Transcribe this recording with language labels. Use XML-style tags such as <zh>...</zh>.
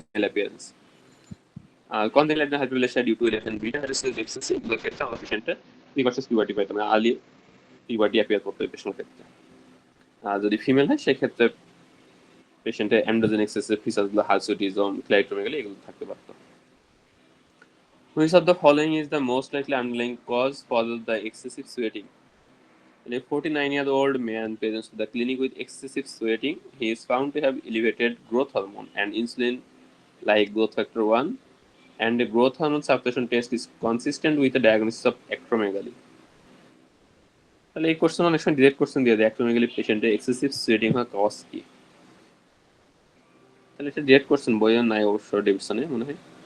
<en>appearance. Congenital adrenal hyperplasia due to 11 beta hydroxylase deficiency</en> <bn>এগুলোর ক্ষেত্রে আমরা পেশেন্টের প্রিকশাস পিউবার্টি পাইতাম, মানে আর্লি পিউবার্টি অ্যাপিয়ার করতে হবে পেশেন্টের ক্ষেত্রে। আর যদি ফিমেল হয় সেক্ষেত্রে পেশেন্টের অ্যান্ড্রোজেন এক্সেসিভ ফিচার্সগুলো হার্সুটিজম, ক্লাইটোমেগালি এগুলো থাকতে পারতো।</bn> <en>Which of the following is the most likely underlying cause for the excessive sweating? A 49-year-old man presents to the clinic with excessive sweating. He is found to have elevated growth hormone and insulin like growth factor 1, and a growth hormone suppression test is consistent with the diagnosis of acromegaly.</en> <bn>তাহলে এই question অনেক সময় direct question দিয়ে দেয়, acromegaly পেশেন্টের excessive সুয়েটিং হওয়ার cause কি? তাহলে এটা ডিরেক্ট কোশ্চেন, বইয়ের নাই অবশ্য, ডেভিডসনে মনে হয়।</bn>